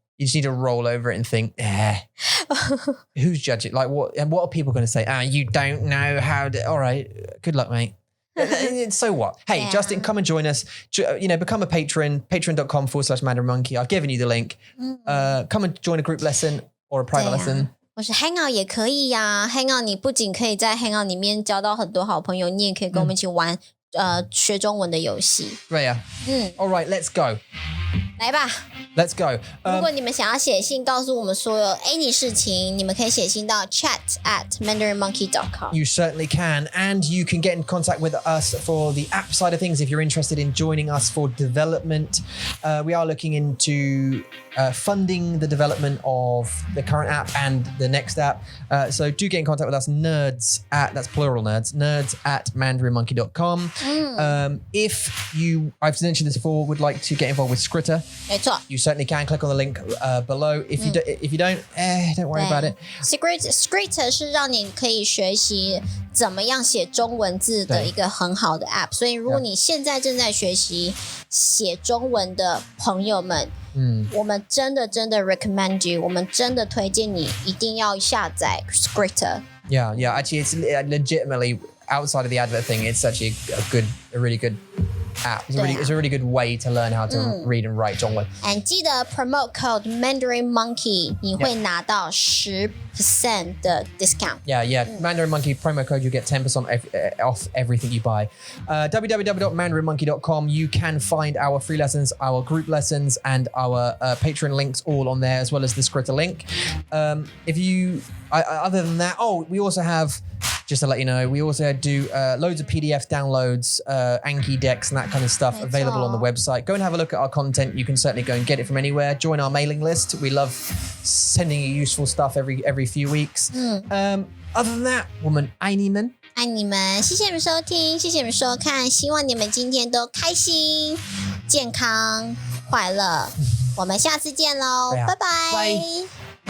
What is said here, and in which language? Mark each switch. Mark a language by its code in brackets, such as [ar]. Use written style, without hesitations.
[en] You just need to roll over it and think, who's judging? Like, what are people going to say? You don't know how to. All right, good luck, mate. So what? Hey, yeah. Justin, come and join us. Become a patron. Patreon.com/Mandarin Monkey. I've given you the link. Come and join a group lesson or a private lesson. [zh] 或是 Hangout 也可以呀 ，Hangout 你不仅可以在 Hangout 里面交到很多好朋友，你也可以跟我们一起玩学中文的游戏。对呀。 [en] All right, let's go. [zh] 来吧 [en] Let's go. [zh] 如果你们想要写信告诉我们所有 any 事情，你们可以写信到 chat@mandarinmonkey.com. [en] You certainly can. And you can get in contact with us for the app side of things if you're interested in joining us for development. We are looking into funding the development of the current app and the next app. So do get in contact with us, that's plural nerds at mandarinmonkey.com. If you, I've mentioned this before, would like to get involved with Skritter, [zh] 没错 [en] you certainly can. Click on the link below. If you don't, don't worry about it. [zh] Skritter 是让你可以学习怎么样写中文字的一个很好的 app， 所以如果你现在正在学习写中文的朋友们，我们真的 [en] recommend you， [zh] 我们真的推荐你一定要下载 Skritter。 [en] Yeah. Actually, it's legitimately outside of the advert thing. It's actually a really good app. It's a really good way to learn how to read and write 中文。 And 记得 promote code Mandarin Monkey， [zh] 你会拿到10% 的 [en] discount. Yeah. Mandarin Monkey promo code, you get 10% off everything you buy. www.mandarinmonkey.com. You can find our free lessons, our group lessons, and our Patreon links all on there, as well as the Skritter link. If you, other than that, we also have. Just to let you know, we also do loads of PDF downloads, Anki decks and that kind of stuff available on the website. Go and have a look at our content. You can certainly go and get it from anywhere. Join our mailing list. We love sending you useful stuff every few weeks. Other than that, [zh] 我们爱你们。爱你们，谢谢你们收听，谢谢你们收看，希望你们今天都开心、健康、快乐。我们下次见喽，拜拜。